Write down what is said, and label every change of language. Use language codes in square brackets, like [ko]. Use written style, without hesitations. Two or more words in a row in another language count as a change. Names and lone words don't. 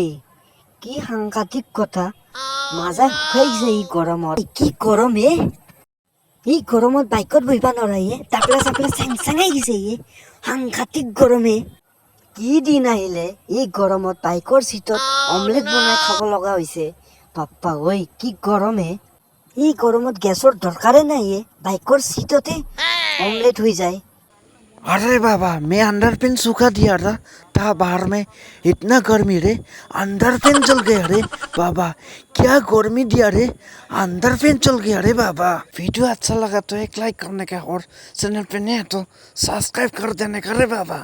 [as] কি সাংঘাতিক কথা মাজা শুকাই গেছে এই গৰমত কি গৰম এই গৰমত বাইকত বহিবা নৰা টাপলা চাপলা চেং চেঙাই গেছে সাংঘাতিক গৰমে কি দিন আহিলে এই গৰমত বাইকৰ চিটত অমলেট বনাই খাব লগা হৈছে বাপ্পা ঐ কি গৰমে এই গৰমত গেছৰ দৰকাৰে নাই বাইকৰ চিটতে অমলেট হৈ যায় [hi] अरे बाबा मैं [en] under pen [hi] सूखा दिया था बाहर में इतना गर्मी रे [en] under pen [hi] चल गया रे बाबा क्या गर्मी दिया रे [en] under pen [hi] चल गया रे बाबा वीडियो अच्छा लगा तो एक लाइक करने का और चैनल पे नया तो सब्सक्राइब कर देने का रे बाबा